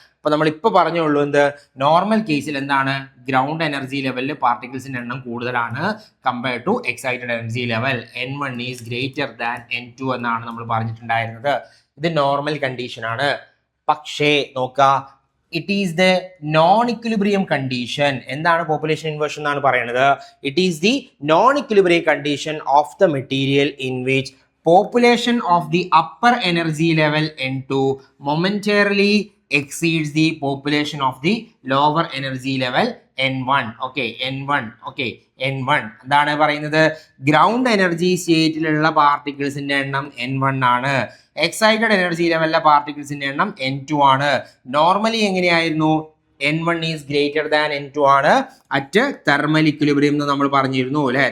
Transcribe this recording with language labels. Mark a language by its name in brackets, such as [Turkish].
[Malayalam] അപ്പൊ നമ്മൾ ഇപ്പൊ പറഞ്ഞുള്ളൂ എന്ത്, നോർമൽ കേസിൽ എന്താണ്, ഗ്രൗണ്ട് എനർജി ലെവലിൽ പാർട്ടിക്കിൾസിന്റെ എണ്ണം കൂടുതലാണ് [English] Compared to excited energy level. N1 is greater than N2 [Malayalam] എന്നാണ് നമ്മൾ പറഞ്ഞിട്ടുണ്ടായിരുന്നത്. ഇത് നോർമൽ കണ്ടീഷൻ ആണ്. പക്ഷേ നോക്കുക, [English] It is the non equilibrium condition. [Malayalam] എന്താണ് പോപ്പുലേഷൻ ഇൻവേർഷൻ എന്നാണ് പറയുന്നത്? [English] It is the non equilibrium condition of the material in which population of the upper energy level N2 momentarily exceeds the population of the lower energy level N1. Okay, N1. [Malayalam] Okay, N1 എന്താണ് പറയുന്നത്? Ground energy സ്റ്റേറ്റിലുള്ള പാർട്ടിക്കിൾസിന്റെ എണ്ണം N1 ആണ്. Excited energy ലെവലിലെ പാർട്ടിക്കിൾസിന്റെ എണ്ണം N2 ആണ്. Normally എങ്ങനെയായിരുന്നു? [English] N1 is greater than N2 ആണ് at thermal equilibrium [Malayalam] എന്ന് നമ്മൾ പറഞ്ഞിരുന്നു അല്ലെ.